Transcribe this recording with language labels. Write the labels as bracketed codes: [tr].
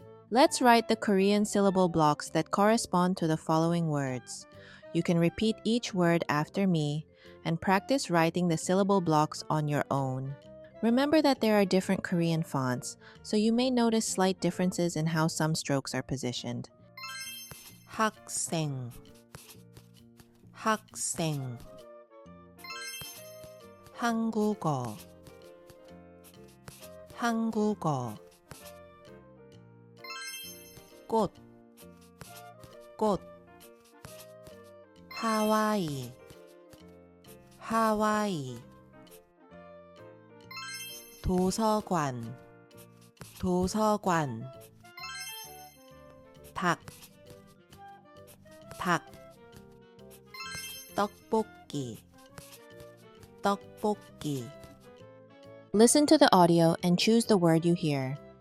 [en] Let's write the Korean syllable blocks that correspond to the following words. You can repeat each word after me and practice writing the syllable blocks on your own. Remember that there are different Korean fonts, so you may notice slight differences in how some strokes are positioned. [ko] 학생, 학생, 한국어, 한국어, 꽃, 꽃, 하와이, 하와이, 도서관, 도서관, 닭, 닭, 떡볶이, 떡볶이. [en] Listen to the audio and choose the word you hear.